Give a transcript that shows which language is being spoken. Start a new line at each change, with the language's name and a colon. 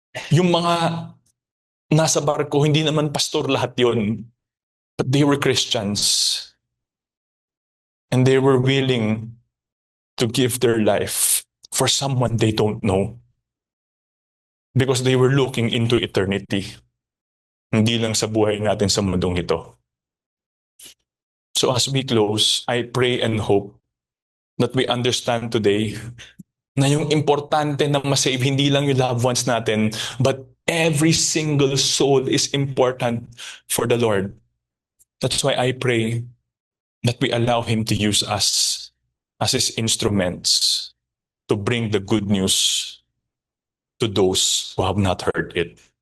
Filipino: Yung mga nasa barko, hindi naman pastor lahat yun.
English: But they were Christians. And they were willing to give their life for someone they don't know. Because they were looking into eternity.
Filipino: Hindi lang sa buhay natin sa mundong ito.
English: So as we close, I pray and hope that we understand today
Filipino: na yung importante na masave hindi lang yung loved ones natin,
English: but every single soul is important for the Lord. That's why I pray that we allow Him to use us as His instruments to bring the good news to those who have not heard it.